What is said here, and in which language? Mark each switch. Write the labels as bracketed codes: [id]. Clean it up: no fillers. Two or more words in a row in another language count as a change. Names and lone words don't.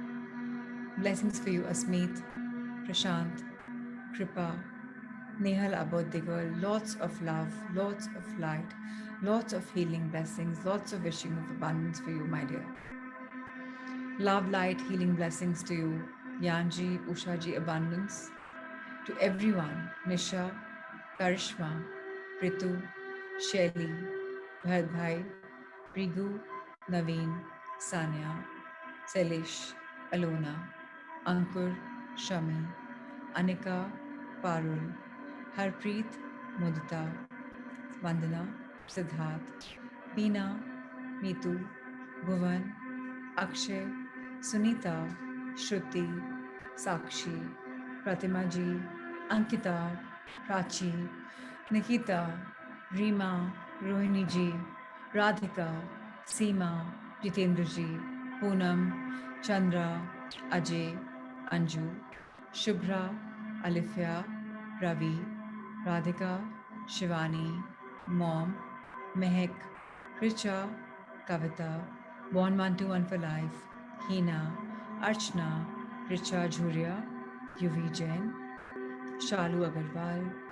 [en] Blessings for you, Asmeet, Prashant, Kripa, Nehal Aboddigal. Lots of love, lots of light, lots of healing blessings, lots of wishing of abundance for you, my dear. Love, light, healing blessings to you, Yanji, Ushaji, abundance. To everyone, Nisha, Karishma, Ritu, Shelly, Bharadbhai, Rigu, Naveen, Sanya, Selish, Alona, Ankur, Shami, Anika, Parul, Harpreet, Mudita, Vandana, Siddharth, Beena, Neetu, Bhuvan, Akshay, Sunita, Shruti, Sakshi, Pratima Ji, Ankita, Prachi, Nikita, Rima, Rohini Ji, Radhika, Seema, Jitendra Ji, Poonam, Chandra, Ajay, Anju, Shubhra, Alifya, Ravi, Radhika, Shivani, Mom, Mehak, Richa, Kavita, Born 121 for Life, Hina, Archana, Richa Jhuria, UV Jain, Shalu Agarwal.